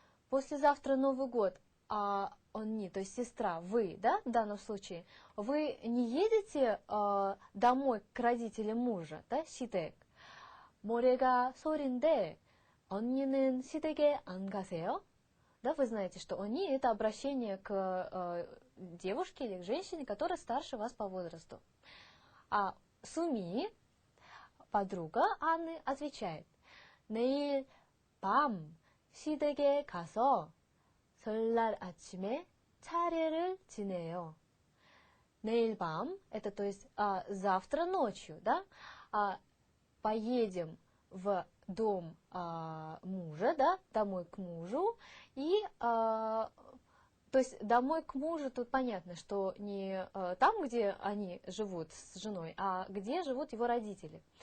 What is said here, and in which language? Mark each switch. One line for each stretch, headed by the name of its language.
Russian: Послезавтра Новый год, 언니, то есть сестра, вы, да, в данном случае, вы не едете домой к родителям мужа, да, 시댁.
Korean: 모레가 설인데 언니는 시댁에 안 가세요?
Russian: Да, вы знаете, что они это обращение к девушке или к женщине, которая старше вас по возрасту. А Суми, подруга Анны, отвечает:
Korean: 내일 밤 시댁에 가서 설날 아침에 차례를 지내요. 내일 밤,
Russian: это то есть завтра ночью, да, поедем в дом мужа, да, домой к мужу, и, то есть домой к мужу, тут понятно, что не там, где они живут с женой, а где живут его родители.